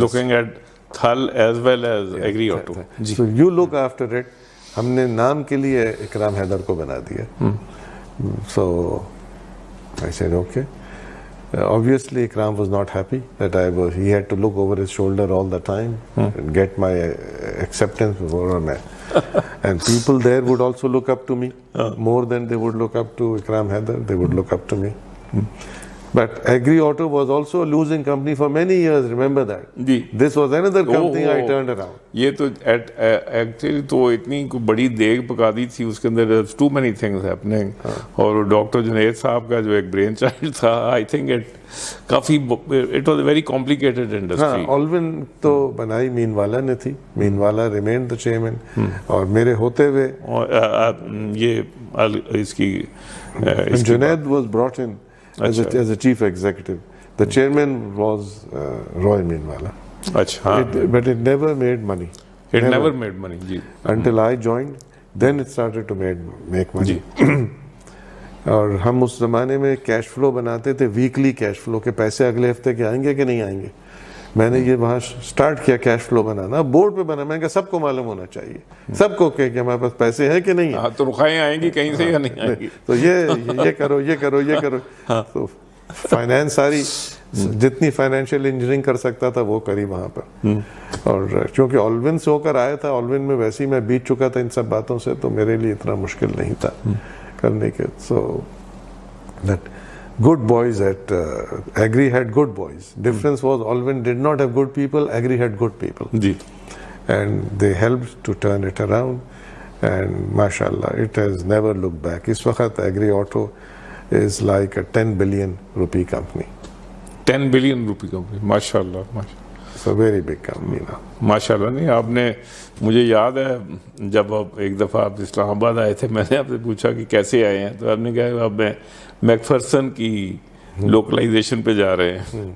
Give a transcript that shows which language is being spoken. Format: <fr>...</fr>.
<en>looking at Thal as well as Agri Auto. So you look after it.</en> <ur>ہم نے نام کے لیے اکرام حیدر کو بنا دیا.</ur> <en>So I said okay. Obviously Ikram was not happy that he had to look over his shoulder all the time and get my acceptance before me. And people there would also look up to me more than they would look up to Ikram Haider. They would look up to me. But Agri Auto was also a losing company for many years, remember that.</en> <ur>جی.</ur> <en>This was another company I turned around.</en> <ur>یہ تو actually تو اتنی بڑی دیگ پکا دی تھی اس کے اندر,</ur> <en>Too many things happening.</en> <ur>اور ڈاکٹر جنید صاحب کا جو ایک برین چائلڈ تھا, I think coffee</ur> <en>It was a very complicated industry.</en> <ur>آلون تو بنائی مین والا نے تھی, مین والا</ur> <en>remained the chairman,</en> <ur>اور میرے ہوتے ہوئے یہ اس کی</ur> <en>Junaid was brought in as a chief executive. The chairman was Roy Meenwala.</en> <ur>اچھا.</ur> <en>But it never made money. It never made money. جی. Until I joined, then it started to make money.</en> <ur>اور ہم اس زمانے میں cash flow بناتے تھے, weekly cash flow, کے پیسے اگلے ہفتے کے آئیں گے کہ نہیں آئیں گے. میں نے یہ وہاں سٹارٹ کیا کیش فلو بنانا, بورڈ پہ بنا, میں کہا سب کو معلوم ہونا چاہیے, سب کو کہ ہمارے پاس پیسے ہیں کہ نہیں ہیں. تنخواہیں آئیں گی کہیں سے یا نہیں آئیں گی, تو یہ کرو یہ کرو یہ کرو. تو فائنینس ساری جتنی فائنینشیل انجینئرنگ کر سکتا تھا وہ کری وہاں پر. اور چونکہ آلون سے ہو کر آیا تھا, آلون میں ویسے ہی میں بیت چکا تھا ان سب باتوں سے, تو میرے لیے اتنا مشکل نہیں تھا کرنے کے.</ur> <en>So that good boys at Agri had good boys. Difference was Alvin did not have good people, Agri had good people.</en> <ur>جی.</ur> <en>And they helped to turn it around, and mashallah it has never looked back.</en> <ur>Is waqt</ur> <en>Agri Auto is like a 10 billion rupee company. 10 billion rupee company. MashaAllah. It's a very big company now. MashaAllah.</en> <ur>نہیں آپ نے, مجھے یاد ہے جب آپ ایک دفعہ آپ اسلام آباد آئے تھے, میں نے آپ سے پوچھا کہ کیسے آئے ہیں, تو آپ نے کہا اب میں میکفرسن کی لوکلائزیشن پہ جا رہے ہیں.</ur>